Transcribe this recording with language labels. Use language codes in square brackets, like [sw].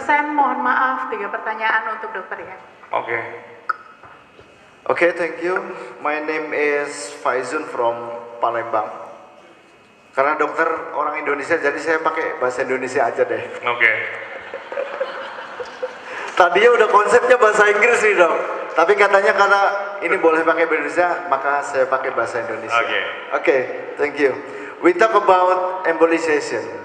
[id] Sam, mohon maaf, 3 pertanyaan untuk dokter ya. [en] Okay. Okay, thank you. My name is Faizun from Palembang. [id] Karena dokter orang Indonesia, jadi saya pakai bahasa Indonesia aja deh. [en] Okay. [id] Tadinya udah konsepnya bahasa Inggris nih dok, tapi katanya karena ini boleh pakai bahasa Indonesia, maka saya pakai bahasa Indonesia. [en] Okay, thank you. We talk about embolization.